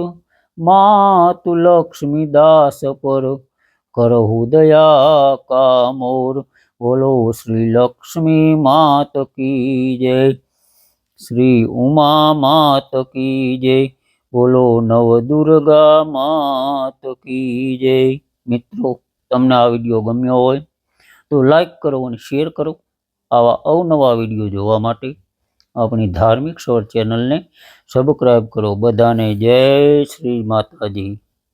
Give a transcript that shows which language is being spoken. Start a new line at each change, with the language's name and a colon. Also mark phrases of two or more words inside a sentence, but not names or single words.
Hindi: मातु लक्ष्मी दास पर, करहु दया का मोर। बोलो श्री लक्ष्मी मात की जय, श्री उमा मात की जय, बोलो नव दुर्गा मात की जय।
Gujarati: મિત્રો, તમને આ વિડીયો ગમ્યો હોય તો લાઈક કરો અને શેર કરો। આવા અવનવા વિડીયો જોવા માટે આપણી ધાર્મિક સ્વર ચેનલને સબસ્ક્રાઈબ કરો। બધાને જય શ્રી માતાજી।